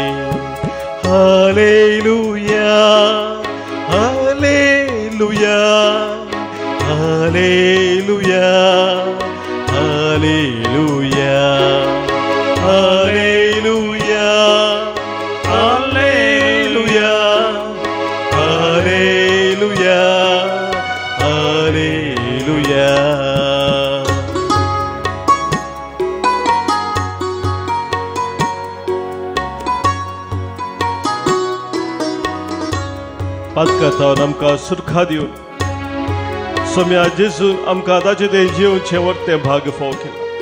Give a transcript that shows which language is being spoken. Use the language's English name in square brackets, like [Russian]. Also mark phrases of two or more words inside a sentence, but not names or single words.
[Kannada] ಹಾಲೆಲೂಯಾ ಹಾಲೆಲೂಯಾ ಹಾಲೆಲೂಯಾ ಹಾಲೆಲೂಯಾ ಹಾಲೆಲೂಯಾ ಹಾಲೆಲೂಯಾ ಹಾಲೆಲೂಯಾ ಹಾಲೆಲೂಯಾ. [Konkani] पातकाताव आमकां सुरखा दिवन सोम्या जेजून आमकां ताचे ते जिवचे वर्ते भाग फाव केला.